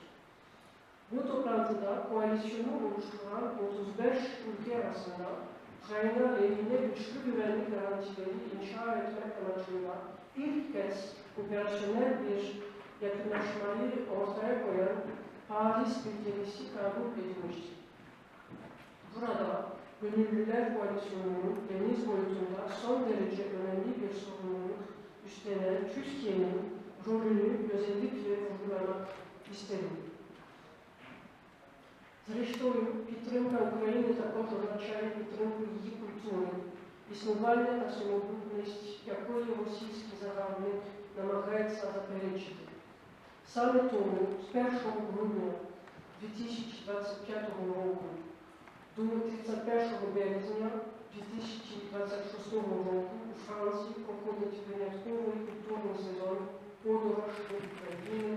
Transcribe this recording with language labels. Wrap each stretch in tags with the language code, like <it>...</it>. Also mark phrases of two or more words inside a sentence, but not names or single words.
<tr>Bu toplantıda koalisyonu oluşturan 35 ülke arasında Ukrayna lehine güçlü güvenlik garantileri inşa etmek amacıyla ilk kez operasyonel bir yakınlaşmayı ortaya koyan Paris Bildirisi kabul edilmiştir. Burada Gönüllüler Koalisyonu'nun deniz boyutunda son derece önemli bir sorumluluk üstlenen Türkiye'nin rolünü özellikle vurgulamak isterim.</tr> <uk>Зрештою, підтримка України також означає підтримку її культури, існування та самобутність, якої російський загарбник намагається заперечити. Саме тому з 1 грудня 2025 року до 31 березня 2026 року у Франції проходить винятковий культурний сезон «Подорож до України.</uk>